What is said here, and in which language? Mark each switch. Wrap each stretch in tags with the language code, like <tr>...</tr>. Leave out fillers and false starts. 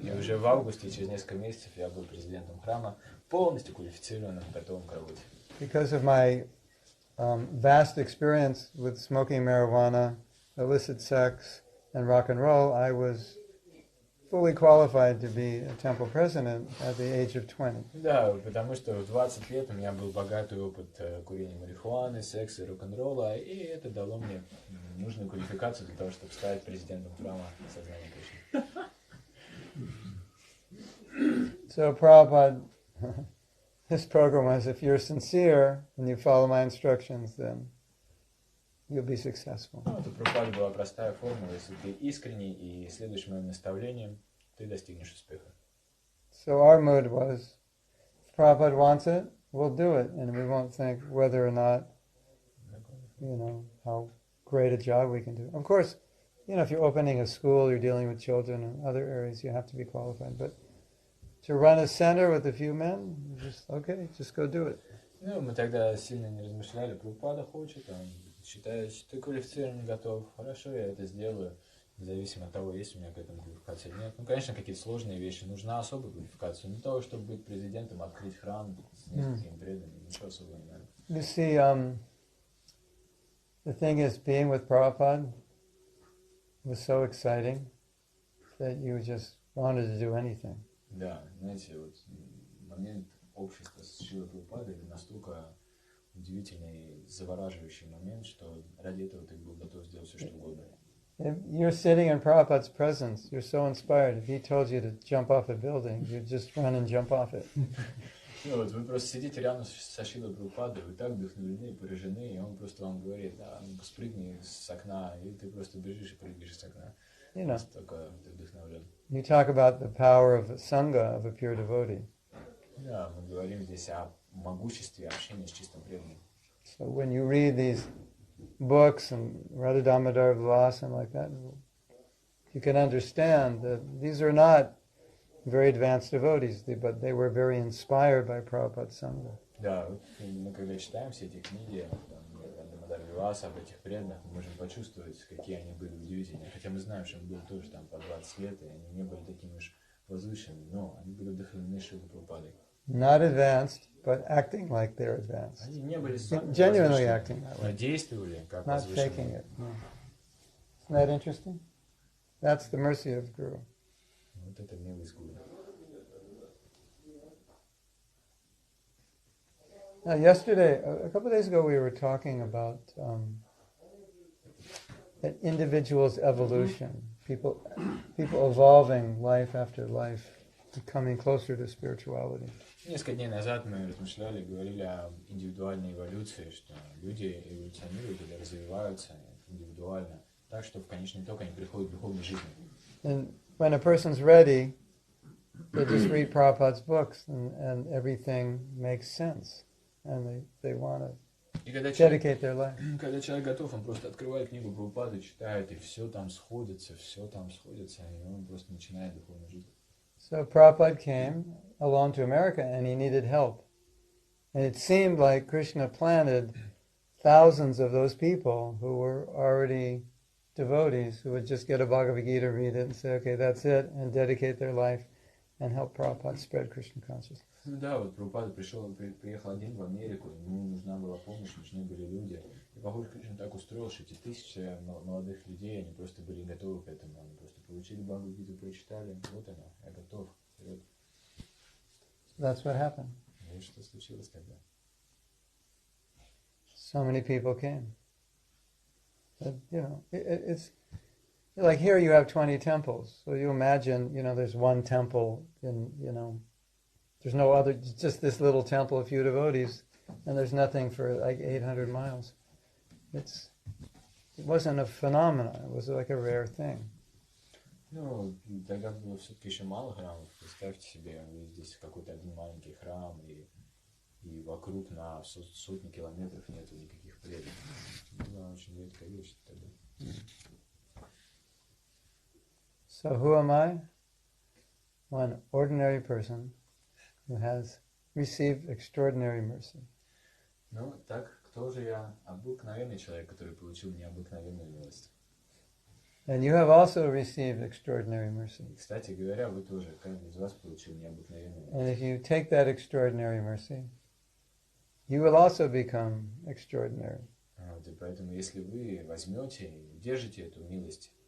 <ru>И уже в августе, через несколько месяцев, я был президентом храма, полностью квалифицированным, готовым к работе.</ru> <en>Because of my vast experience with smoking marijuana, illicit sex, and rock and roll, I was fully qualified to be a temple president at the age of 20.</en> <ru>Да, потому что в 20 лет у меня был богатый опыт курения марихуаны, секса и рок-н-ролла, и это дало мне нужную квалификацию для того, чтобы стать президентом храма сознания Кришны.</ru> <en>So Prabhupada, his program was, if you're sincere and you follow my instructions, then you'll be successful.</en> <ru>Ну, вот у Прабхупады была простая формула: если ты искренний и следуешь моим наставлениям, ты достигнешь успеха.</ru> <en>So our mood was, if Prabhupada wants it, we'll do it, and we won't think whether or not, how great a job we can do. Of course, if you're opening a school, you're dealing with children and other areas, you have to be qualified. But to run a center with a few men, just go do it.</en> <ru>Ну, мы тогда сильно не размышляли. Прабхупада хочет, он считает, что ты квалифицирован, готов. Хорошо, я это сделаю, независимо от того, есть у меня к этому квалификация или нет. Ну, конечно, какие-то сложные вещи. Нужна особая квалификация. Но для того, чтобы быть президентом, открыть храм с несколькими преданными, ничего особого не надо.</ru> <en>You see, the thing is, being with Prabhupada was so exciting that you just wanted to do anything.</en> <ru>Да, знаете, вот момент общества с Шрилой Прабхупадой — это настолько удивительный, завораживающий момент, что ради этого ты был готов сделать все, что угодно.</ru> <en>If you're sitting in Prabhupada's presence, you're so inspired. If he told you to jump off a building, you'd just run and jump off it.</en> <ru>Ну вот вы просто сидите рядом со Шрилой Прабхупадой, вы так вдохновлены, поражены, и он просто вам говорит: да, спрыгни с окна, и ты просто бежишь и прыгаешь с окна. Настолько ты вдохновлен.</ru> <en>You talk about the power of sangha, of a pure devotee.</en> <ru>Да, мы говорим здесь о могуществе общения с чистым преданным.</ru> <en>So when you read these books and Radha Damodar Vilas and like that, you can understand that these are not very advanced devotees, but they were very inspired by Prabhupada's Sangha.</en> <ru>Да, мы когда читаем все эти книги, Дамодар Виласа, об этих преданных, мы можем почувствовать, какие они были удивительные. Хотя мы знаем, что им было тоже там по 20 лет, и они не были такими уж возвышенными, но они были вдохновлены Шрилой Прабхупадой.</ru> <en>Not advanced, but acting like they're advanced.</en> <ru>Они не были сами</ru> <en>Genuinely acting that</en> <ru>но</ru> <en>way.</en> <ru>действовали как</ru> <en>Not faking</en> <ru>возвышенные.</ru> <en>it. No. Isn't that interesting? That's the mercy of Guru.</en> <ru>Вот это милость Гуру.</ru> <en>Now, yesterday, a couple of days ago, we were talking about an individual's evolution, people evolving life after life, becoming closer to spirituality.</en> <ru>Несколько дней назад мы размышляли, говорили о индивидуальной эволюции, что люди эволюционируют или развиваются индивидуально, так что в конечном итоге они приходят к духовной жизни.</ru> <en>And when a person's ready, they just read Prabhupada's books and everything makes sense. And they want to dedicate their life.</en> <ru>Когда человек готов, он просто открывает книгу Прабхупады, читает, и все там сходится, и он просто начинает духовную жизнь.</ru> <en>So Prabhupada came alone to America and he needed help. And it seemed like Krishna planted thousands of those people who were already devotees who would just get a Bhagavad Gita, read it and say, okay, that's it, and dedicate their life and help Prabhupada spread Krishna consciousness.</en> <ru>Ну да, вот Прабхупада приехал один в Америку, ему нужна была помощь, нужны были люди. И, похоже, Кришна так устроил, что эти тысячи молодых людей, они просто были готовы к этому. Они просто получили Бхагавад-гиту, прочитали, вот она, я готов, вперед.</ru> <en>That's what happened.</en> <ru>И что случилось тогда?</ru> <en>So many people came. But, it's like here you have 20 temples. So you imagine, there's one temple in, there's no other, just this little temple, a few devotees, and there's nothing for like 800 miles. It wasn't a phenomenon, it was like a rare thing.</en> <ru>Ну, тогда было все-таки еще мало храмов. Представьте себе, здесь какой-то один маленький храм, и вокруг на сотни километров нету никаких преданных. Была очень редкая вещь тогда.</ru> <en>So who am I? One ordinary person who has received extraordinary mercy.</en> <ru>Ну, так, кто же я? Обыкновенный человек, который получил необыкновенную милость.</ru> <en>And you have also received extraordinary mercy.</en> <ru>И, кстати говоря, вы тоже, каждый из вас получил необыкновенную</ru> <en>And</en> <ru>милость.</ru> <en>if you take that extraordinary mercy you will also become extraordinary.</en> <ru>Вот, и поэтому, если вы возьмете и держите эту милость,</ru>